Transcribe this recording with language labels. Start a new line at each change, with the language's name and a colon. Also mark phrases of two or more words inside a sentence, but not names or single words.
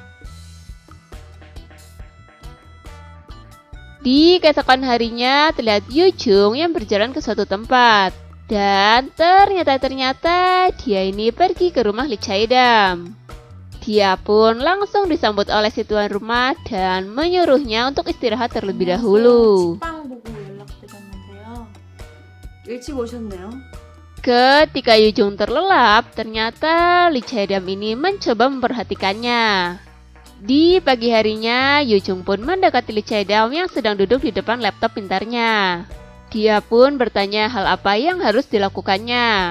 Indonesian: Di keesokan harinya terlihat Yoo Jung yang berjalan ke suatu tempat. Dan ternyata dia ini pergi ke rumah Lee Chae-dam. Dia pun langsung disambut oleh si tuan rumah dan menyuruhnya untuk istirahat terlebih dahulu.
Korean: 식빵 보고 연락드렸는데요. 일찍 오셨네요.
Indonesian: Ketika Yoo Jung terlelap, ternyata Lee Chae-dam ini mencoba memperhatikannya. Di pagi harinya, Yoo Jung pun mendekati Lee Chae-dam yang sedang duduk di depan laptop pintarnya. Dia pun bertanya hal apa yang harus dilakukannya.